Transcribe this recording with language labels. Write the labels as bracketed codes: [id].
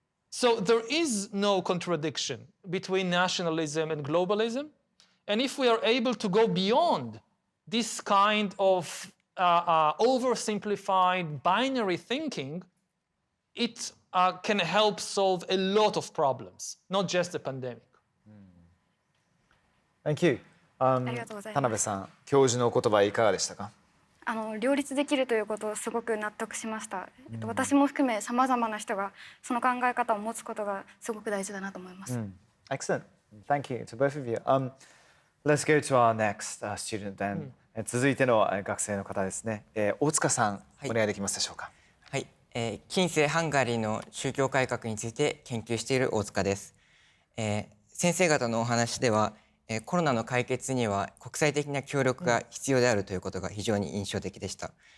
[en] So there is no contradiction between nationalism and globalism. And if we are able to go beyond this kind of oversimplified binary thinking, it can help solve a lot of problems, not just the pandemic. Thank you. [ja] ありがとうございます。田辺さん、教授のお言葉いかがでしたか？両立できるということをすごく納得しました。私も含めさまざまな人がその考え方を持つことがすごく大事だなと思います。 [en] Excellent. Thank you to both of you. Let's go to our next student then. [ja] 続いての学生の方ですね。大塚さん、お願いできますでしょうか。はい、近世ハンガリーの宗教改革について研究している大塚です。先生方のお話では、コロナの解決には国際的な協力が必要であるということが非常に印象的でした。